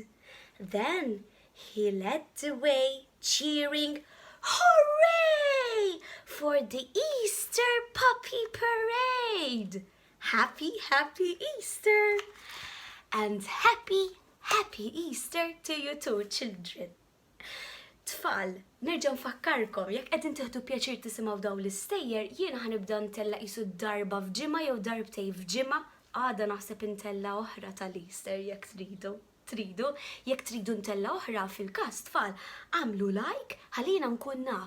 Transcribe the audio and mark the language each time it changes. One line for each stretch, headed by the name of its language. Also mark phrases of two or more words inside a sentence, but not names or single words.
English: Then he led the way, cheering, "Hooray! For the Easter Puppy Parade! Happy, happy Easter! And happy Easter to you too, children."
Maltese: Tfal, nerġa' nfakkarkom, jekk qegħdin tieħdu pjaċir tisimgħu dawn l-istejjer, jiena ħanibda ntella qisu darba f'ġimgħa jew darbtejn f'ġimgħa, għada naħseb intella oħra tal-Easter jekk tridu, jekk tridu ntella oħra fil-każ tfal, għamlu like ħalina nkun naf.